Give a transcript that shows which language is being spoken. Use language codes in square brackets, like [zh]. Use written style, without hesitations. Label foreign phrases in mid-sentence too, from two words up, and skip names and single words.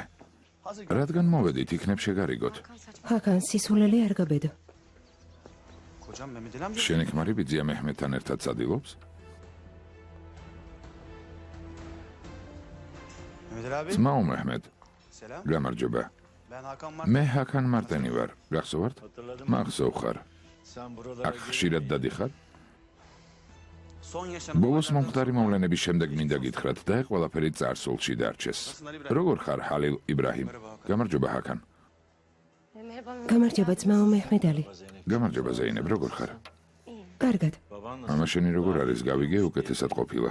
[ka] რადგან მოვედით, იქნებ შეგარიგოთ. ჰაკან სისულელე არ გაბედო. Kocam Mehmet Ali amca. შენი ქმარი ბიძია მეჰმედთან ერთად სადილობს? Mehmet Ali abi. ძმაო მეჰმედ, Selam. გამარჯობა. [tr] Ben Hakan Mart. [ka] მე ჰაკან მარტენი ვარ. გახსოვართ? მახსოვ ხარ. აქ ხშირად დადიხარ? [tr] Son yaşanan [ka] ბოლოს მომხდარი მოვლენების შემდეგ მინდა გითხრათ და ყველაფერი წარსულში დარჩეს. როგორ ხარ ჰალილ იბრაჰიმ? გამარჯობა ჰაკან. გამარჯობა ძმაო მეჰმედალი. გამარჯობა ზეინებ, როგორ ხარ? კარგად. მამა შენი როგორ არის? გავიგე, უკეთესად ყოფილა.